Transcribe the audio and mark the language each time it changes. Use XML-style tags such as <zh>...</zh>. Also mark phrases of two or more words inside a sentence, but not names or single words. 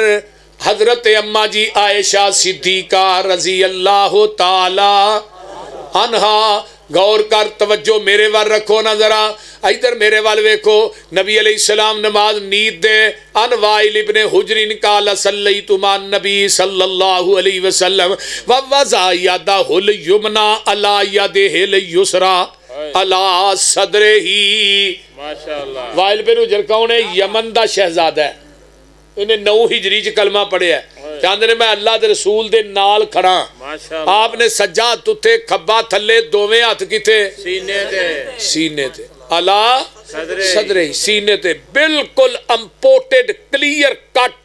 <pa>حضرت اماں جی عائشہ صدیقہ</pa> <ar>رضي الله تعالى عنها,</ar> <pa>غور کر، توجہ میرے ول رکھو نا ذرا، ادھر میرے ول ویکھو. نبی علیہ السلام نماز نیند دے</pa> <ar>عن وائل بن حجر قال صليت مع النبي صلى الله عليه وسلم ووضع يده اليمنى على يده اليسرى على صدره.</ar> <pa>ماشاءاللہ۔ وائل بن حجر کون ہے؟ یمن دا شہزادہ ہے. انہاں 9 ہجری چ کلمہ پڑھیا۔ کہندے نے میں اللہ دے رسول دے نال کھڑا. آپ نے سجا ہتھ اتے کھبا تھلے، دوویں ہتھ کتھے? سینے تے</pa> <ar>على صدره,</ar> <pa>سینے تے، بالکل</pa> <en>imported clear cut.</en>